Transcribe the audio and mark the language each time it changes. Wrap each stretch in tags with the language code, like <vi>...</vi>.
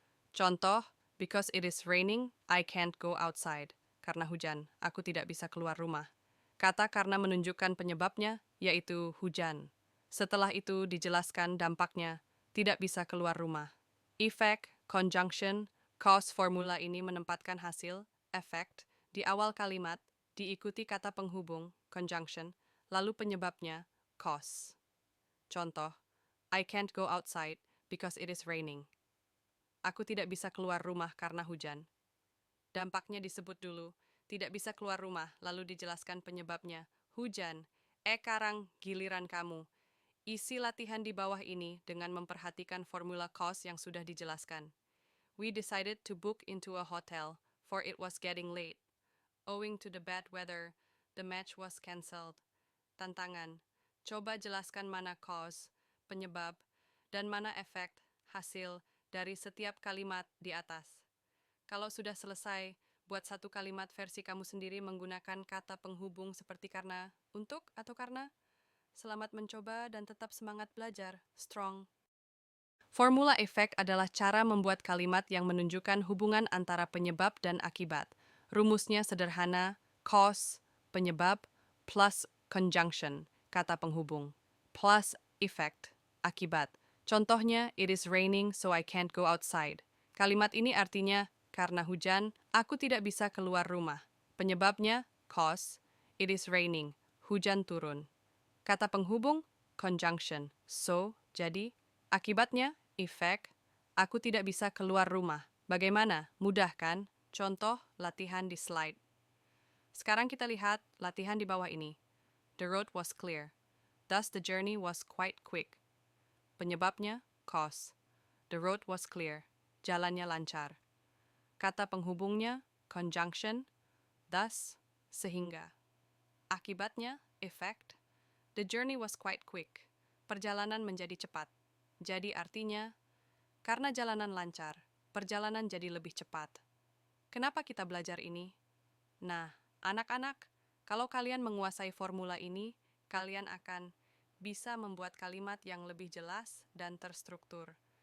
<en>Contoh, because it is raining, I can't go outside.</en> <id>Karena hujan, aku tidak bisa keluar rumah. Kata karena menunjukkan penyebabnya, yaitu hujan. Setelah itu dijelaskan dampaknya, tidak bisa keluar rumah. Effect, conjunction, cause formula ini menempatkan hasil, effect, di awal kalimat, diikuti kata penghubung, conjunction, lalu penyebabnya, cause. Contoh, I can't go outside because it is raining. Aku tidak bisa keluar rumah karena hujan. Dampaknya disebut dulu, tidak bisa keluar rumah, lalu dijelaskan penyebabnya, hujan. Sekarang giliran kamu. Isi latihan di bawah ini dengan memperhatikan formula cause yang sudah dijelaskan.</id> <en>We decided to book into a hotel, for it was getting late. Owing to the bad weather, the match was cancelled.</en> <id>Tantangan, coba jelaskan mana cause, penyebab, dan mana efek, hasil, dari setiap kalimat di atas. Kalau sudah selesai, buat satu kalimat versi kamu sendiri menggunakan kata penghubung seperti karena, untuk, atau karena. Selamat mencoba dan tetap semangat belajar. Strong. Formula efek adalah cara membuat kalimat yang menunjukkan hubungan antara penyebab dan akibat. Rumusnya sederhana, cause, penyebab, plus conjunction, kata penghubung, plus effect, akibat.</id> <en>Contohnya, it is raining so I can't go outside.</en> <id>Kalimat ini artinya, karena hujan, aku tidak bisa keluar rumah. Penyebabnya, cause,</id> <en>it is raining,</en> <id>hujan turun. Kata penghubung, conjunction, so, jadi. Akibatnya, effect, aku tidak bisa keluar rumah. Bagaimana? Mudah kan? Contoh latihan di slide. Sekarang kita lihat latihan di bawah ini.</id> <en>The road was clear. Thus the journey was quite quick.</en> <id>Penyebabnya, cause.</id> <en>The road was clear.</en> <id>Jalannya lancar. Kata penghubungnya, conjunction. Thus, sehingga. Akibatnya, effect.</id> <en>The journey was quite quick.</en> <id>Perjalanan menjadi cepat. Jadi artinya, karena jalanan lancar, perjalanan jadi lebih cepat. Kenapa kita belajar ini? Nah, anak-anak, kalau kalian menguasai formula ini, kalian akan bisa membuat kalimat yang lebih jelas dan terstruktur.</id>